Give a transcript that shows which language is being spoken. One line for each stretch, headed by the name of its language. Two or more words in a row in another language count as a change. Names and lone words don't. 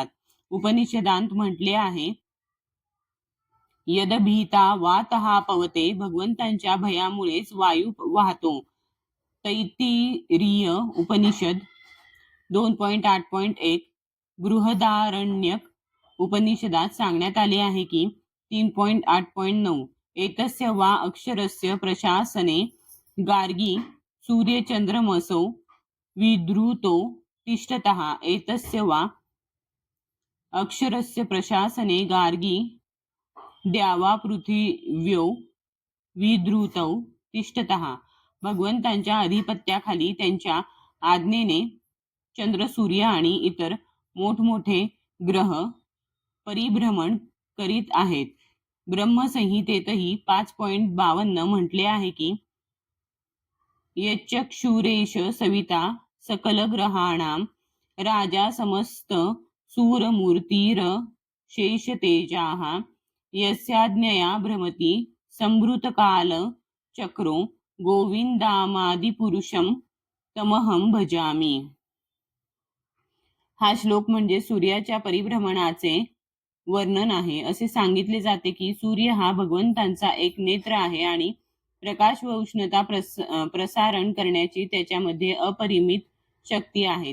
Marathi: उपनिषदांत म्हटले आहे,
Sanskrit: यदभीता वातः पवते,
Marathi: भगवंतांच्या भयामुळेच वायू वाहतो. तैत्तिरीय उपनिषद 2.8.1. बृहदारण्यक उपनिषदात सांगण्यात आले आहे की
Sanskrit: 3.8.9 एतस्य वा अक्षरस्य प्रशासने गार्गी सूर्यचंद्रमसौ विधृतो तिष्ठतः. एतस्य वा अक्षरस्य प्रशासने गार्गी द्यावा पृथिव्यो विधृतौ तिष्ठतः.
Marathi: भगवंतांच्या अधिपत्याखाली त्यांच्या आज्ञेने चंद्र, सूर्य आणि इतर मोठमोठे ग्रह परिभ्रमण करीत आहेत. ब्रह्मसंहितेतही 5.52 म्हटले आहे की
Sanskrit: यच्चक्षुरेश सविता सकल ग्रहाणां राजा समस्त सूरमूर्तीर शेषतेजाः यस्याज्ञया भ्रमति संभृतकाल चक्रो गोविंदामादिपुरुषं तमहं भजामि.
Marathi: हा श्लोक म्हणजे सूर्याच्या परिभ्रमणाचे वर्णन आहे. असे सांगितले जाते की सूर्य हा भगवंतांचा एक नेत्र आहे आणि प्रकाश व उष्णता प्रसारण करण्याची त्याच्यामध्ये अपरिमित शक्ती आहे.